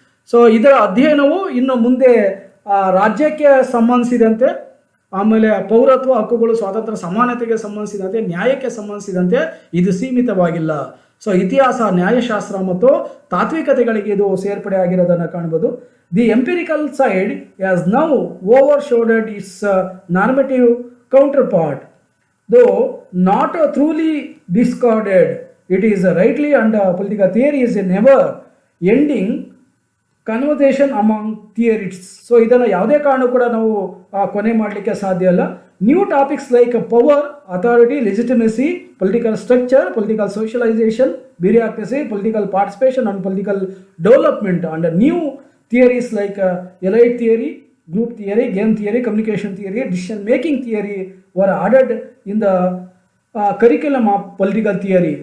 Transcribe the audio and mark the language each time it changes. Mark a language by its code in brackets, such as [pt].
[kn] So ಇದರ ಅಧ್ಯಯನವು ಇನ್ನು ಮುಂದೆ ರಾಜ್ಯಕ್ಕೆ ಸಂಬಂಧಿಸಿದಂತೆ, ಆಮೇಲೆ ಪೌರತ್ವ ಹಕ್ಕುಗಳು, ಸ್ವಾತಂತ್ರ್ಯ, ಸಮಾನತೆಗೆ ಸಂಬಂಧಿಸಿದಂತೆ, ನ್ಯಾಯಕ್ಕೆ ಸಂಬಂಧಿಸಿದಂತೆ ಇದು ಸೀಮಿತವಾಗಿಲ್ಲ. ಸೊ ಇತಿಹಾಸ, ನ್ಯಾಯಶಾಸ್ತ್ರ ಮತ್ತು ತಾತ್ವಿಕತೆಗಳಿಗೆ ಇದು ಸೇರ್ಪಡೆ ಆಗಿರೋದನ್ನು ಕಾಣ್ಬೋದು. [en] The empirical side has now overshadowed its normative counterpart. Though not truly discarded, it is rightly and political theory is a never ending conversation among theorists. [kn] So ಇದನ್ನು ಯಾವುದೇ ಕಾರಣ ಕೂಡ ನಾವು ಕೊನೆ ಮಾಡಲಿಕ್ಕೆ ಸಾಧ್ಯ ಇಲ್ಲ. [en] New topics like power, authority, legitimacy, political structure, political socialisation, bureaucracy, political participation and political development and new theories like elite theory, group theory, game theory, communication theory, decision making theory were added in the curriculum of political theory.